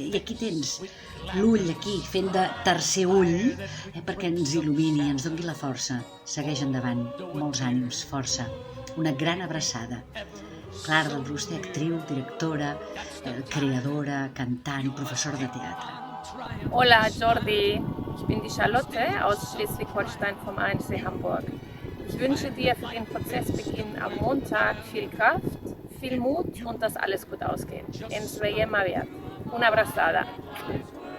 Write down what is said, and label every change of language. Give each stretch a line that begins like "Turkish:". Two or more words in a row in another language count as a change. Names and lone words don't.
Catalan: I aquí tens l'ull aquí, fent de tercer ull, perquè ens il·lumini, ens doni la força. Segueix endavant. Molts ànims, força. Una gran abraçada. Clara del Roster, actriu, directora, creadora, cantant, professora de teatre. Hola Jordi,
German: ich bin die Charlotte aus Schleswig-Holstein vom ANC Hamburg. Ich wünsche dir für den Prozessbeginn am Montag viel Kraft, viel Mut und dass alles gut ausgeht.
Catalan: Ens veiem aviat. Una abraçada.